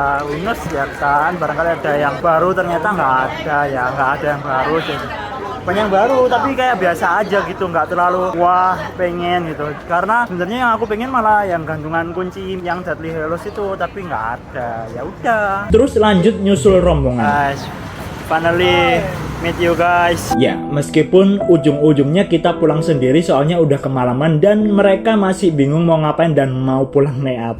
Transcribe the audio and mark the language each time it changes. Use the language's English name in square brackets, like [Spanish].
[Indonesian] Winus ya kan, barangkali ada yang baru, ternyata nggak ada yang baru sih. Banyak yang baru tapi kayak biasa aja gitu, nggak terlalu wah pengen gitu. Karena sebenarnya yang aku pengen malah yang gantungan kunci yang Deadly Hallows itu, tapi nggak ada. Ya udah. Terus lanjut nyusul rombongan. [English] Guys, finally meet you guys. [Indonesian] Ya, meskipun ujung-ujungnya kita pulang sendiri soalnya udah kemalaman dan mereka masih bingung mau ngapain dan mau pulang naik apa.